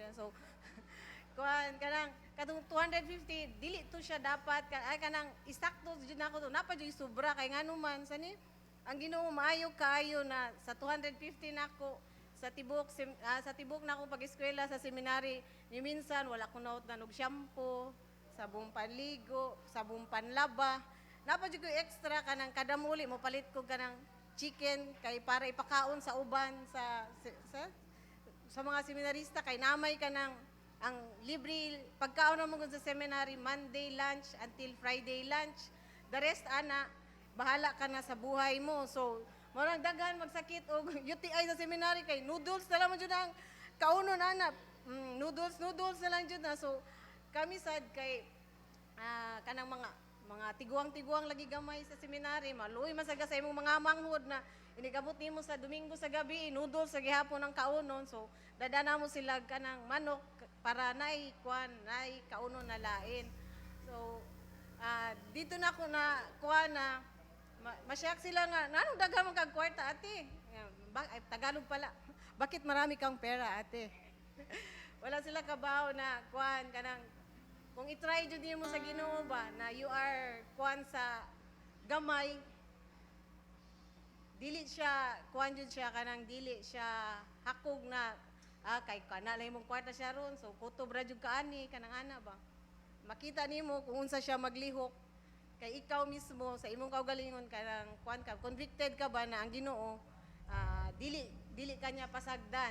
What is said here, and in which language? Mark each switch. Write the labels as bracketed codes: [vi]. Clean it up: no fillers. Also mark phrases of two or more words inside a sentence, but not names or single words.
[ceb] So kuan kanang kadung 250 dili to siya dapat ay kanang isakto jud nako to napa jud sobra kay nganuman sani ang Ginoo maayo kaayo na sa 250 nako sa tibok nako pag-eskwela sa seminary ni minsan wala ko naot na og shampoo, sabong panligo, sabong panlaba. Napa jud ko extra kanang kada muli mo palit ko kanang chicken kay para ipakaon sa uban sa mga seminarista kay namay kanang ang libre pagkaon mo sa seminary [en] Monday lunch until Friday lunch. The rest [tl] ana bahala ka na sa buhay mo. [ceb] So marang daghan magsakit og UTI sa seminary kay noodles na lang jud ang kaunon ana. Noodles na lang jud na. So kami sad kay kanang mga tiguang lagi gamay sa seminary, maluoy masaga sa imong mga manghod na inigabot nimo sa Domingo sa gabi, noodles sa gihapon ang kaunon. So dadana mo sila kanang manok para naay kaunon na lain. So [tl] dito na ako [ceb] na kuan na masyak sila nga nanong daghan man kag kwarta ate. [tl] Ay, Tagalog pala. Bakit marami kang pera ate? [ceb] Wala sila kabaw na kuan kanang kung i-try jud nimo sa Ginoo ba na [en] you are [ceb] kuan sa gamay dili siya kuan jud siya kanang dili siya hakog na kay kana lang imong kwarta siya ron so kutob ra jud kaani kanang ana ba makita nimo kung unsa siya maglihok kay ikaw mismo sa imong kaugalingon kanang kuan ka convicted ka ba na ang Ginoo dili kanya pasagdan.